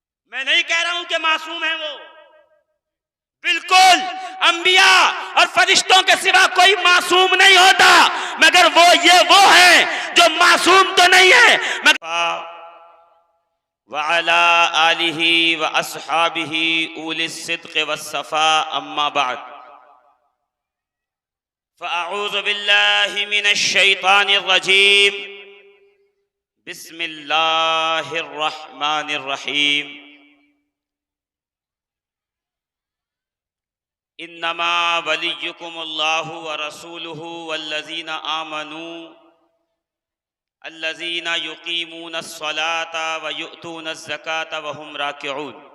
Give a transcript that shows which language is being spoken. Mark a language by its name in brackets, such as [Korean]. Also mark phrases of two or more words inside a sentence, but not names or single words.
[Hindi] मैं नहीं कह रहा हूं कि मासूम है वो, बिल्कुल अंबिया और फरिश्तों के सिवा कोई मासूम नहीं होता, मगर वो है जो मासूम तो नहीं है। [Arabic] मगर وعلى آله وأصحابه أولي الصدق والصفا أما بعد فأعوذ بالله من الشيطان الرجيم بسم الله الرحمن الرحيم. إنما وليكم الله ورسوله والذين آمنوا الذين يقيمون الصلاة ويؤتون الزكاة وهم راكعون.